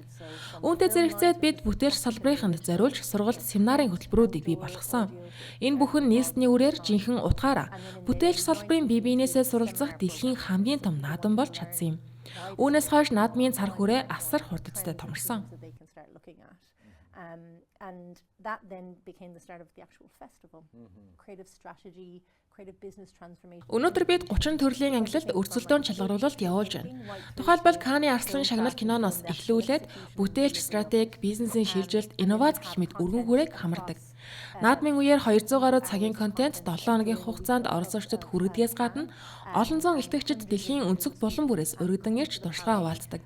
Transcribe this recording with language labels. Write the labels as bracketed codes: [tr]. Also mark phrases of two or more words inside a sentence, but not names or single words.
[mn] Үүнтэй зэрэгцээд бид бүтээлч салбарыханд зориулж сургалт, семинарын хөтөлбөрүүдийг бий болгосон. Энэ бүхэн нийслэний үрээр жинхэнэ утгаараа бүтээлч салбарын бие биенээсээ суралцах дэлхийн хамгийн том наадам болж чадсан юм. Үүнээс хойш наадмын цар хүрээ асар хурдцтай томорсон. [en] And that then became the start of the actual festival. Creative strategy, creative business transformation. [mn] Өнөөдөр бид 30 төрлийн ангилалд өрсөлдөөн шалгаруулалт явуулж байна. Тухайлбал Cannes-ийн арслан шагнал киноноос эхлүүлээд бүтээлч стратеги, бизнесийн шилжилт, инновац гэх мэт өргөн хүрээг хамардаг. Наадмын үеэр 200 гаруй цагийн контент 7 хоногийн хугацаанд орон суугчдад хүргədгээс гадна олон зуун илтгэгчид дэлхийн өнцөг булан бүрээс өргөдөн ирж туршлагаа хуваалцдаг.